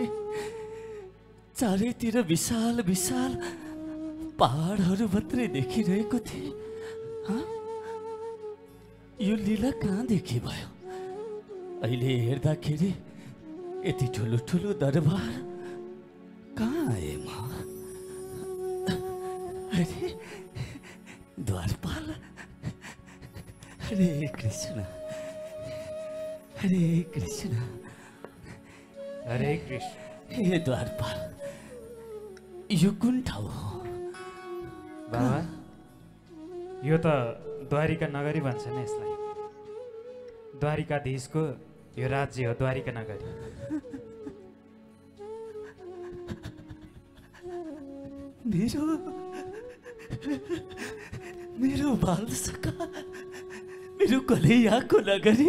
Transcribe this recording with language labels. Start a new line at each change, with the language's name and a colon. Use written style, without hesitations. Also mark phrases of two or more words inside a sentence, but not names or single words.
Nepali: चारैतिर विशाल विशाल पहाडहरू मात्रै देखिरहेको थिएँ। यो लीला कहाँदेखि भयो? अहिले हेर्दाखेरि यति ठुलो ठुलो दरबार कहाँ आए म? अरे द्वारपाल,
Sanskrit: हरे कृष्ण, हरे कृष्ण, हरे कृष्ण।
Nepali: हे द्वारपाल, यो कुन ठाउँ हो? बाबा, यो त द्वारिका नगरी भन्छ नि यसलाई। द्वारिकाधीशको यो राज्य हो द्वारिका नगरी। मेरो बाल सखा, मेरो कन्हैयाको नगरी।